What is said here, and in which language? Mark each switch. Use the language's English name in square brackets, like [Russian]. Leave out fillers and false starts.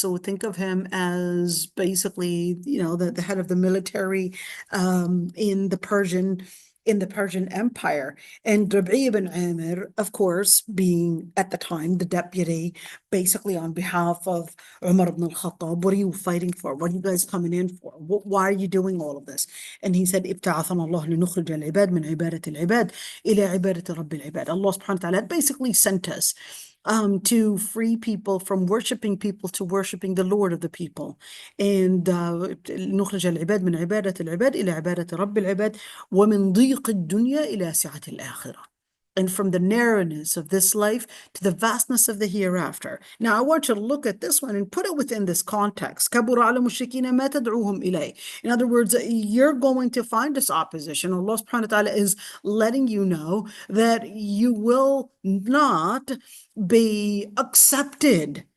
[English] So think of him as basically, the head of the military in the Persian Empire. And Rabi ibn Amir, of course, being at the time the deputy, basically on behalf of Umar ibn al-Khattab, what are you fighting for? What are you guys coming in for? Why are you doing all of this? And he said, [Arabic] ابتعثنا الله لنخرج العباد من عبادة العباد إلى عبادة رب العباد. [English] Allah subhanahu wa ta'ala basically sent us to free people from worshiping people to worshiping the Lord of the people. [Arabic] And نخرج العباد من عبادة العباد إلى عبادة رب العباد ومن ضيق الدنيا إلى سعة الآخرة. [English] And from the narrowness of this life to the vastness of the hereafter. Now, I want you to look at this one and put it within this context. [Arabic] كَبُرَ عَلَى الْمُشْرِكِينَ مَا تَدْعُوهُمْ إِلَيْهِ. [English] In other words, you're going to find this opposition. Allah subhanahu wa ta'ala is letting you know that you will not be accepted.